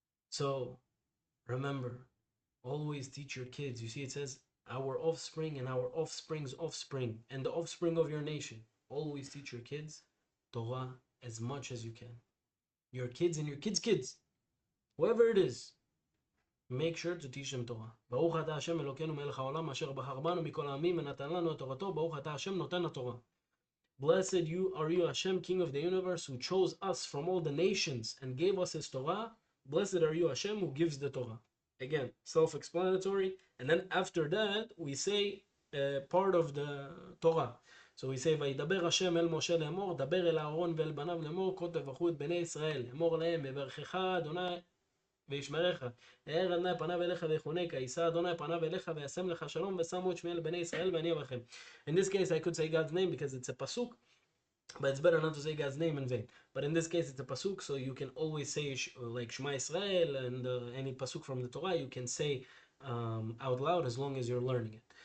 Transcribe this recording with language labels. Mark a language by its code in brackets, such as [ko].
[en] So remember, always teach your kids. You see, it says our offspring and our offspring's offspring and the offspring of your nation. Always teach your kids Torah as much as you can. Your kids and your kids' kids, whoever it is, make sure to teach them Torah. [he] ברוך אתה השם אלוקינו מלך העולם אשר בחר בנו מכל העמים ונתן לנו את תורתו. ברוך אתה השם נותן התורה. [en] Blessed are you, Hashem, King of the universe, who chose us from all the nations and gave us his Torah. Blessed are you, Hashem, who gives the Torah. Again, self-explanatory. And then after that, we say part of the Torah. So we say, [he] וידבר השם אל משה לאמור, דבר אל אהרון ואל בניו לאמור, כה תברכו את בני ישראל, אמור להם, יברכך אדוני וישמרך, האר אדוני פניו אליך ויחונקה, יישא אדוני פניו אליך וישם לך שלום, ושמו את שמי אל בני ישראל ואני אברכם. [en] In this case, I could say God's name because it's a pasuk, but it's better not to say God's name in vain. But in this case, it's a pasuk, so you can always say like Shema Israel and any pasuk from the Torah, you can say out loud as long as you're learning it.